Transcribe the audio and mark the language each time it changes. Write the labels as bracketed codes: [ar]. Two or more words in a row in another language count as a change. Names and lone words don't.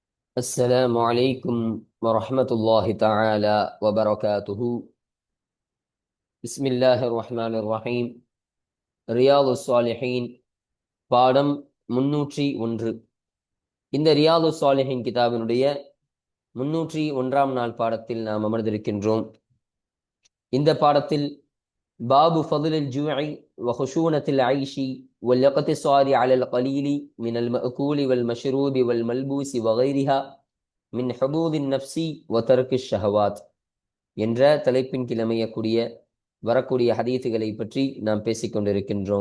[ar] السلام عليكم ورحمة الله تعالى وبركاته. بسم الله الرحمن الرحيم. [ta] ரியாது சாலிஹீன் பாடம் 301. இந்த ரியாது சாலிஹீன் கிதாபினுடைய 301ஆம் நாள் பாடத்தில் நாம் அமர்ந்திருக்கின்றோம். இந்த பாடத்தில் [ar] باب فضل الجوع وخشونة العيش والاقتصار على القليل من المأكول والمشروب والملبوس وغيرها من حظوظ النفس وترك الشهوات [ta] என்ற தலைப்பின் கீழ் அமையக்கூடிய வரக்கூடிய ஹதீஸுகளை பற்றி நாம் பேசிக்கொண்டிருக்கின்றோம்.